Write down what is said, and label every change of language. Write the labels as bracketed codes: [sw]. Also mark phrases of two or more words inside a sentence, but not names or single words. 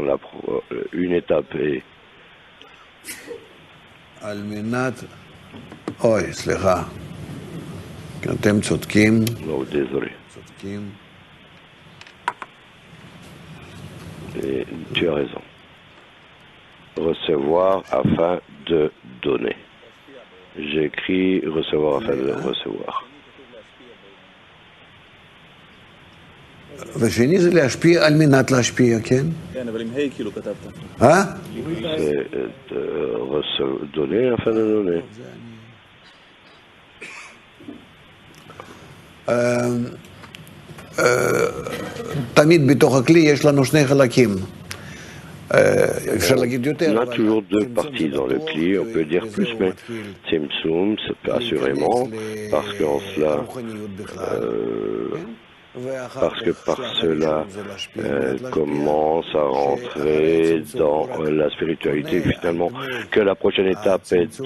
[fr] Une étape est oh, désolé. Et tu as raison. Recevoir afin de donner. J'écris recevoir afin de recevoir. [he] והשני זה להשפיע על מנת להשפיע, כן? כן, אבל עם היי כאילו כתבת. [fr] C'est donner afin de donner. [he] תמיד בתוך הכלי יש לנו שני חלקים. [fr] On a toujours deux parties dans le cli, on peut dire plus, mais Tzimtzum, c'est assurément, parce qu'en cela, par cela, commence à rentrer dans la spiritualité, finalement, que la prochaine étape est